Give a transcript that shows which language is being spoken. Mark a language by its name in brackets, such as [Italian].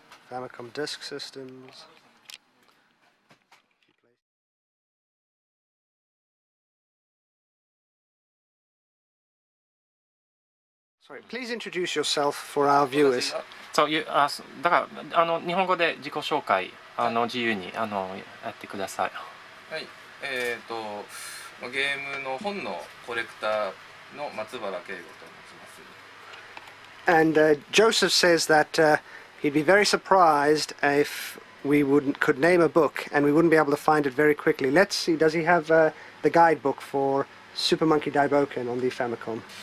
[English] Famicom disk systems. Sorry, please introduce yourself for our viewers. [Japanese] そういうだから日本語で自己紹介自由にやってください。はい、ゲームの本のコレクターの松原圭吾と申します。 [English] And Joseph says that he'd be very surprised if we could name a book and we wouldn't be able to find it very quickly. Let's see, does he have the guidebook for Super Monkey Daiboken on the Famicom?